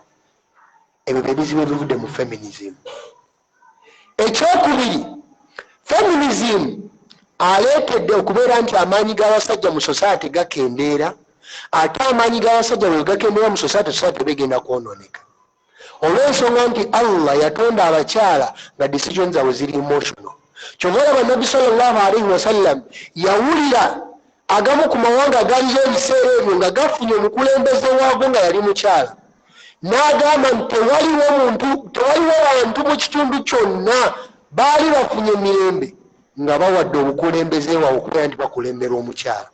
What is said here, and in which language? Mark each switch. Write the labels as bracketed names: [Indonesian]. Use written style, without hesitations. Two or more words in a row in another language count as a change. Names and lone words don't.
[Ganda] Ebyo bye bizibu ebivudde mu feminism. Ekyokubiri, feminism aleetedde okubeera nti amaanyi g'abasajja mu society gakendeera, ate amaanyi g'abasajja bwe gakendeera mu society begenda kwonooneka. Olw'ensonga nti Allah yatonda abakyala nga decisions zaabwe ziri emotional. Kyova olaba Nabbi [Arabic] صلى الله عليه وسلم [Ganda] yawulira agamu ku mawanga agaliyo ebiseera ebyo nga gafunye omukulembeze waago nga yali mukyala. N'agamba nti tewaliwo bantu mu kitundu kyonna baali bafunye emirembe nga bawadde obukulembeze waabwe okubeera nti bakulembera omukyala.